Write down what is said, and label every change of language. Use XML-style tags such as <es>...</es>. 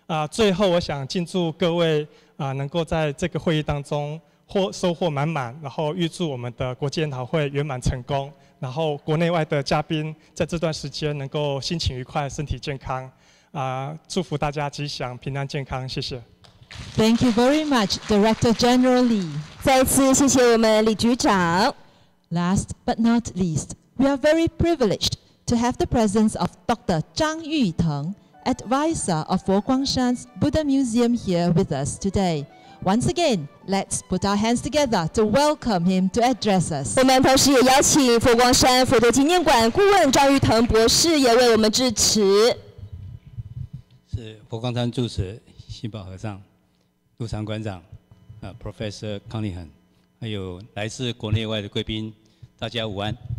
<zh>最后我想敬祝各位能够在这个会议当中收获满满，然后预祝我们的国际研讨会圆满成功，然后国内外的嘉宾在这段时间能够心情愉快、身体健康。祝福大家吉祥、平安、健康，谢谢。</zh> <en>Thank you very much, Director General Li. 再次谢谢我们李局长。 Last but not least, we are very privileged to have the presence of Dr. Zhang Yuteng, advisor of Fo Guangshan's Buddha Museum here with us today. Once again, let's put our hands together to welcome him to address us.</en> <zh>我们同时也邀请佛光山佛陀纪念馆顾问张玉腾博士也为我们致辞。是佛光山住持信宝和尚、陆常馆长、Professor 康立恒，还有来自国内外的贵宾，大家午安。</zh>